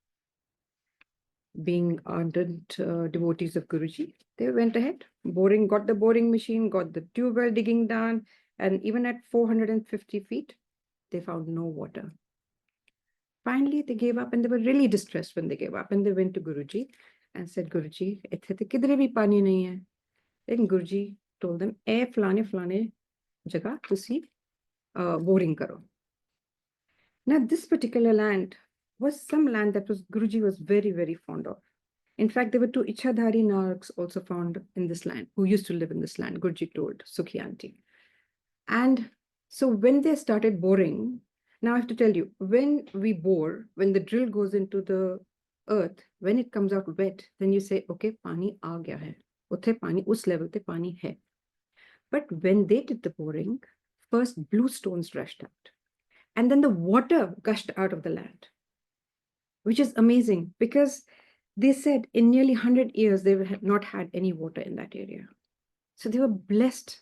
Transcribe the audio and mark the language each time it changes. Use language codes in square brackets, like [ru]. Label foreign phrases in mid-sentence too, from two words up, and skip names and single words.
[en] Being ardent devotees of Guruji, they went ahead, got the boring machine, got the tube well digging done, and even at 450 feet, they found no water. Finally, they gave up, and they were really distressed when they gave up, and they went to Guruji and said, [pa] ਗੁਰੂਜੀ, ਇੱਥੇ ਤੇ ਕਿਧਰੇ ਭੀ ਪਾਣੀ ਨਹੀਂ ਹੈ. [en] Then Guruji told them, [pa] ਫਲਾਣੇ ਜਗ੍ਹਾ ਤੁਸੀਂ boring ਕਰੋ. [en] Now, this particular land was some land that Guruji was very, very fond of. In fact, there were 2 Ichhadhari Narks also found in this land, who used to live in this land, Guruji told Sukhi Auntie. And so when they started boring, now I have to tell you, when we bore, when the drill goes into the earth, when it comes out wet, then you say, [pa] okay, ਪਾਣੀ ਆ ਗਿਆ ਹੈ. ਉੱਥੇ ਪਾਣੀ, ਉਸ level ਤੇ ਪਾਣੀ ਹੈ. [en] But when they did the boring, first blue stones rushed out. And then the water gushed out of the land, which is amazing because they said in nearly 100 years, they had not had any water in that area. So they were blessed.